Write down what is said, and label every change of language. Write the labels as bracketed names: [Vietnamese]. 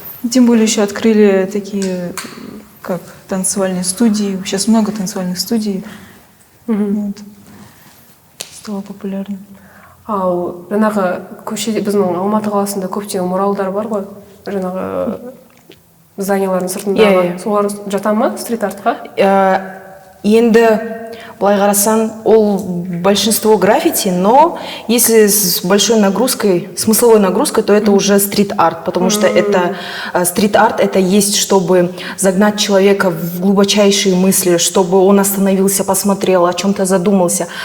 [Russian] Тем более еще открыли такие, как танцевальные студии. Сейчас много танцевальных студий. Стало популярно. [Kazakh] Ал жаңағы көшеде біздің Алматы қаласында көптеген муралдар бар ғой, жаңағы зданиялардың сыртындағы. Солар жата ма стрит-артқа? Енді былай қарасаң, ол [Russian] большинство граффити, но если с большой нагрузкой, смысловой нагрузкой, то это уже стрит-арт, потому что это стрит-арт, это есть, чтобы загнать человека в глубочайшие мысли, чтобы он остановился, посмотрел, о чем-то задумался.